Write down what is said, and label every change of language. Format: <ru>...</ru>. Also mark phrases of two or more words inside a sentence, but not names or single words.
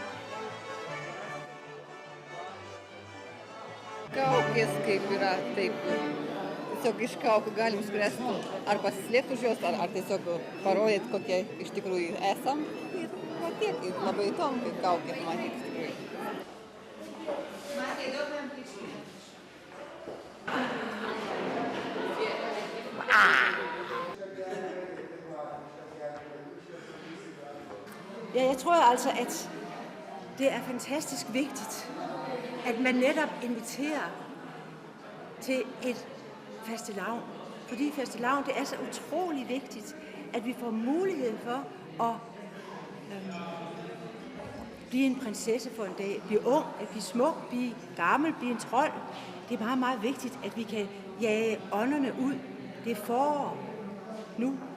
<lt>Kaukės kaip yra, taip, tiesiog iš kaukių galim spręsti, ar pasislėpti už jos, ar tiesiog parodyti, kokie iš tikrųjų esam. Ir va tiek, ir labai įdomu, kaip kaukės matyti iš tikrųjų.</lt> <da>Ja, jeg tror altså, at det er fantastisk vigtigt, at man netop inviterer til et fastelavn. Fordi fastelavn, det er så utrolig vigtigt, at vi får mulighed for at blive en prinsesse for en dag. Blive ung, at blive smuk, blive gammel, blive en trold. Det er meget, meget vigtigt, at vi kan jage ånderne ud. Det er forår nu.</da>